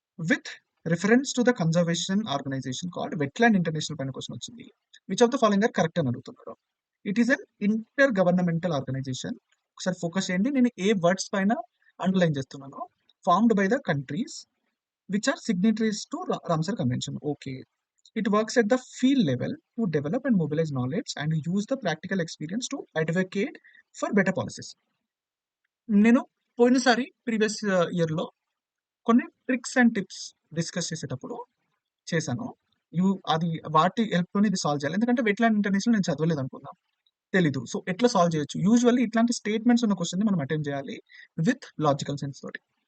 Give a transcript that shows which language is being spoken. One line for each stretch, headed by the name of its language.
English: with reference to the conservation organisation called Wetland International
Telugu: పైన question వచ్చింది.
English: which of the following are correct
Telugu: అని అడుగుతున్నారు.
English: It is an intergovernmental organisation.
Telugu: ఒకసారి focus చేయండి, నేను ఏ words పైన అండర్లైన్ చేస్తున్నాను.
English: Formed by the countries which are signatories to Ramsar Convention. Okay, it works at the field level to develop and mobilize knowledge and use the practical experience to advocate for better policies.
Telugu: నేను పోయినసారి previous ఇయర్లో కొన్ని tricks and tips discuss చేసేటప్పుడు చేశాను. అది వాటి హెల్ప్తోనే ఇది solve చేయాలి. ఎందుకంటే వెట్లాండ్ ఇంటర్నేషనల్ నేను చదవలేదు అనుకుందాం, తెలీదు. సో ఎట్లా సాల్వ్ చేయొచ్చు? యూజువల్లీ ఇట్లాంటి స్టేట్మెంట్స్ ఉన్న క్వశ్చన్ మనం అటెంప్ట్ చేయాలి విత్ లాజికల్ సెన్స్ తోటి.